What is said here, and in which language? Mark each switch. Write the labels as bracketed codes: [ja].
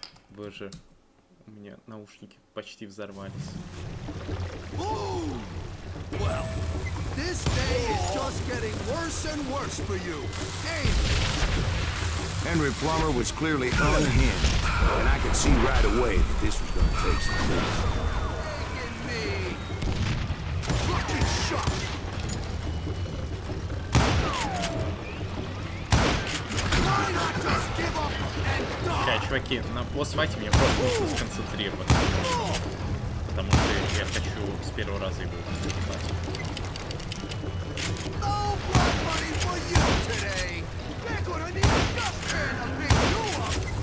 [ru] Боже, у меня наушники почти взорвались. [en] Well, this day is just getting worse and worse for you. Hey. Henry Plummer was clearly unhinged, and I could see right away that this was going to take some time. Me. Fucking shot. Why not just give up and die? [ru] Сейчас, чуваки, на босс-файте мне просто нужно сконцентрироваться. Потому что я хочу с первого раза его убивать. [en] No blood money for you today. They're gonna need a dustpan to pick you up.